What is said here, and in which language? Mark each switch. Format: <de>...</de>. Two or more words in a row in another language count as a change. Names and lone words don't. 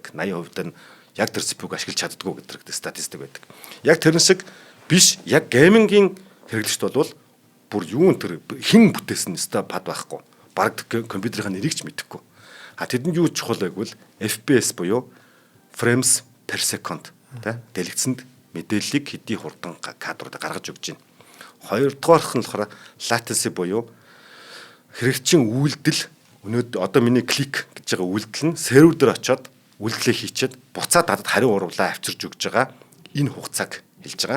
<mn>80% нь яг тэр CPU-г ашиглаж чаддгүй гэдэг статистик байдаг. Яг тэрэн шиг биш. Яг геймингийн хэрэглэгчд бол бүр юун тэр хэн бүтээсэн өстой пад байхгүй. Бараг компьютерийн нэрийг ч мэдэхгүй. Тэдэнд юу чухал байг вэ? FPS буюу</mn> <en>frames per second</en> <mn>тий дэлгэцэнд мэдээллийг хэдий хурдан кадрууд гаргаж өгч байна. Хоёрдугаарх нь болохоор latency буюу хэрэгцийн үйлдэл өнөөдөр одоо миний клик гэж байгаа үйлдэл нь сервер дээр очиод үйлдэлээ хийчихэд буцаад надад хариу урвалаа авчирж өгж байгаа энэ хугацааг хэлж байгаа.</mn>